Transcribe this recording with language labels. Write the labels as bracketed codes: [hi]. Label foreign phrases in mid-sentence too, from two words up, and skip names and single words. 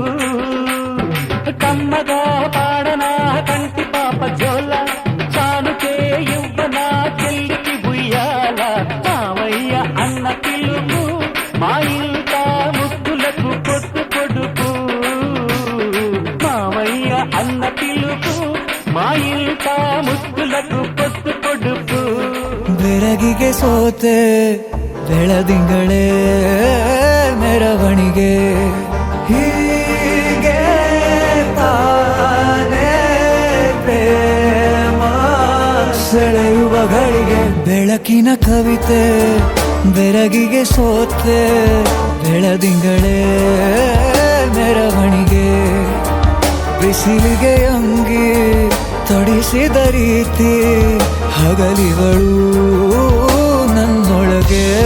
[te] కమ్మగా పాడనా కంటి పాప జోల చానుకే ఇవ్వనా చెల్లికి బుయ్యాల మామయ్య అన్న పిలుపు మా ఇంట ముద్దులకు పొద్దు పొడుపు మామయ్య అన్న పిలుపు మా ఇంట ముద్దులకు పొద్దు పొడుపు [kn] ಬೆರಗಿಗೆ ಸೋತೆ ಬೆಳದಿಂಗಳೇ ಮೆರವಣಿಗೆ ಹೀಗೆ ತಾನೇ ಪ್ರೇಮ ಸೆಳೆಯುವ ಗಳಿಗೆ ಬೆಳಕಿನ ಕವಿತೆ ಬೆರಗಿಗೆ ಸೋತೆ ಬೆಳದಿಂಗಳೇ ಮೆರವಣಿಗೆ ಬಿಸಿಲಿಗೆ ಅಂಗಿ ತೊಡಿಸಿದ ರೀತಿ ಹಗಲಿಗಳು ನನ್ನೊಳಗೆ